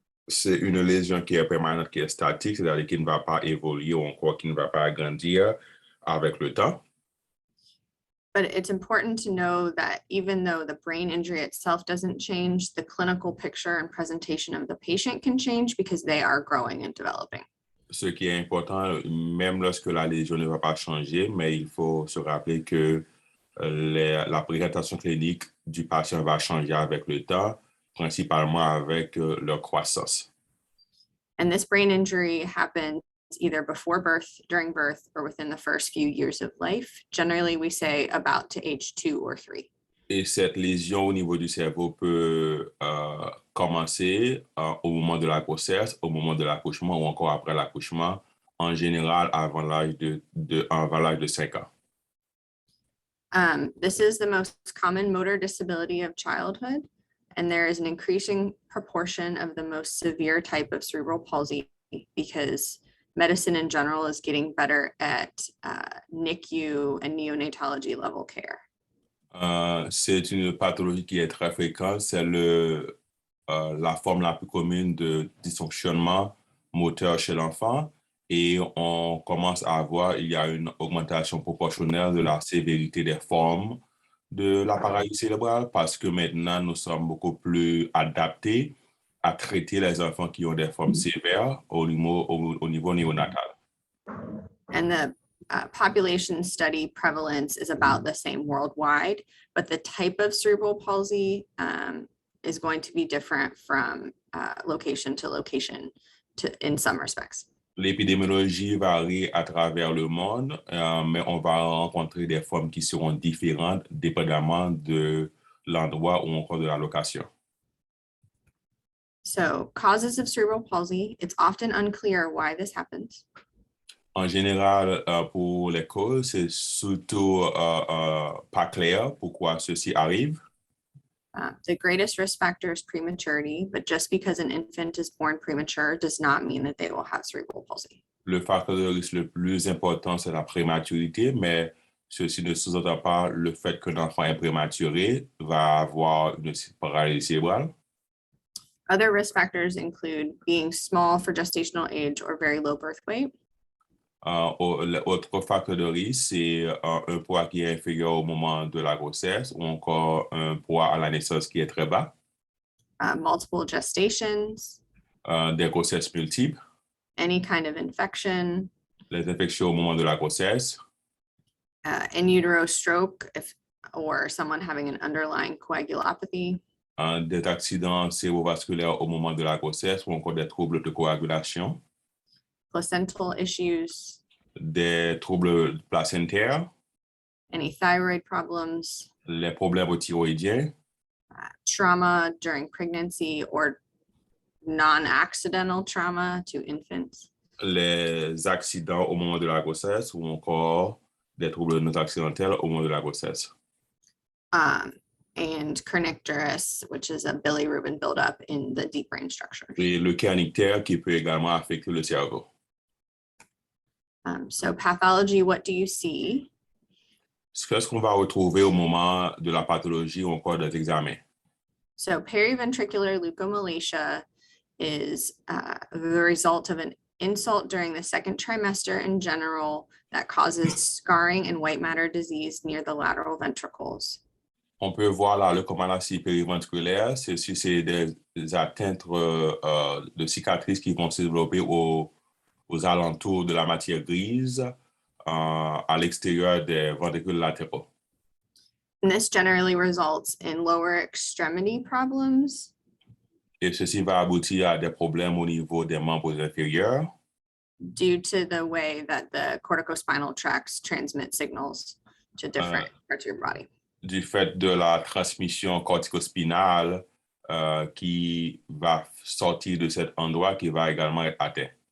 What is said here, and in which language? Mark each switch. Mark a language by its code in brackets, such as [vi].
[fr] C'est une lésion qui est permanente, qui est statique, c'est-à-dire qui ne va pas évoluer ou encore qui ne va pas grandir avec le temps. [en] But it's important to know that even though the brain injury itself doesn't change, the clinical picture and presentation of the patient can change because they are growing and developing. [fr] Ce qui est important, même lorsque la lésion ne va pas changer, mais il faut se rappeler que la présentation clinique du patient va changer avec le temps, principalement avec leur croissance. [en] And this brain injury happens either before birth, during birth, or within the first few years of life. Generally, we say about to age 2 or 3. [fr] Et cette lésion au niveau du cerveau peut commencer au moment de la grossesse, au moment de l'accouchement ou encore après l'accouchement, en général avant l'âge de 5 ans. [en] This is the most common motor disability of childhood, and there is an increasing proportion of the most severe type of cerebral palsy because medicine in general is getting better at NICU and neonatology level care. [fr] C'est une pathologie qui est très fréquente, c'est la forme la plus commune de dysfonctionnement moteur chez l'enfant et on commence à voir, il y a une augmentation proportionnelle de la sévérité des formes de la paralysie cérébrale parce que maintenant nous sommes beaucoup plus adaptés à traiter les enfants qui ont des formes sévères au niveau néonatal. [en] And the population study prevalence is about the same worldwide, but the type of cerebral palsy is going to be different from location to location in some respects. [fr] L'épidémiologie varie à travers le monde, mais on va rencontrer des formes qui seront différentes dépendamment de l'endroit ou encore de la location. [en] So, causes of cerebral palsy, it's often unclear why this happens. [fr] En général, pour les causes, c'est surtout pas clair pourquoi ceci arrive. [en] The greatest risk factor is prematurity, but just because an infant is born premature does not mean that they will have cerebral palsy. [fr] Le facteur de risque le plus important, c'est la prématurité, mais ceci ne sous-entend pas le fait qu'un enfant est prématuré va avoir une paralysie cérébrale. [en] Other risk factors include being small for gestational age or very low birth weight. [fr] L'autre facteur de risque, c'est un poids qui est inférieur au moment de la grossesse ou encore un poids à la naissance qui est très bas. [en] Multiple gestations. [fr] Des grossesses multiples. [en] Any kind of infection. [fr] Les infections au moment de la grossesse. [en] In utero stroke or someone having an underlying coagulopathy. [fr] Des accidents cérébrovasculaires au moment de la grossesse ou encore des troubles de coagulation. [en] Placental issues. [fr] Des troubles placentaires. [en] Any thyroid problems. [fr] Les problèmes thyroïdiens. [en] Trauma during pregnancy or non-accidental trauma to infants. [fr] Les accidents au moment de la grossesse ou encore des troubles non accidentels au moment de la grossesse. [en] And kernicterus, which is a bilirubin buildup in the deep brain structure. [fr] Et le kernictère qui peut également affecter le cerveau. [en] So pathology, what do you see? [fr] Qu'est-ce qu'on va retrouver au moment de la pathologie ou encore des examens? [en] So periventricular leukomalacia is the result of an insult during the second trimester in general that causes scarring and white matter disease near the lateral ventricles. [fr] On peut voir la leucomalacie périventriculaire, c'est des atteintes de cicatrices qui vont se développer aux alentours de la matière grise à l'extérieur des ventricules latéraux. [en] And this generally results in lower extremity problems. [fr] Et ceci va aboutir à des problèmes au niveau des membres inférieurs [en] due to the way that the corticospinal tracts transmit signals to different parts of your body. [fr] Du fait de la transmission corticospinale qui va sortir de cet endroit qui va également être atteint.